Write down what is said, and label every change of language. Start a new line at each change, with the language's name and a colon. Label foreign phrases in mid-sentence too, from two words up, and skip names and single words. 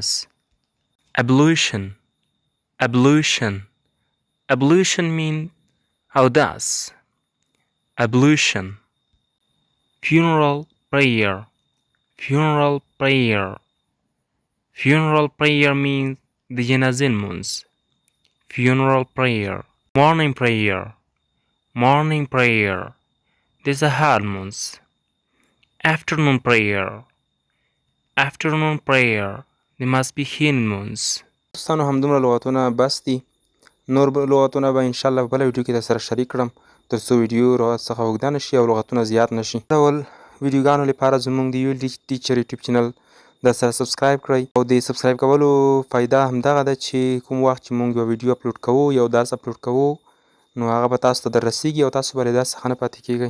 English: ablution ablution ablution means اوداس. ablution. funeral prayer funeral prayer funeral prayer means
Pashto: د جنازې لمونځ.
English: funeral prayer. morning prayer morning prayer
Pashto: د سهار لمونځ.
English: afternoon prayer afternoon prayer
Pashto: د ماسپښین لمونځ. دوستانو همدومره لغاتونه بس دي. نور لغاتونه به انشاءالله په بله ویډیو کې در سره شریک کړم تر څو ویډیو را څخه اوږده نه شي او لغتونه زیات نه شي. ډول ویډیوګانو لپاره زموږ د یو ټیچر یوټیوب چینل در سره سبسکرایب کړئ او د سبسکرایب کولو فایده همدغه ده چې کوم وخت چې موږ یو ویډیو اپلوډ کوو یو درس اپلوډ کوو نو هغه به تاسو ته در رسیږي او تاسو به له درس څخه نه پاتې کیږئ.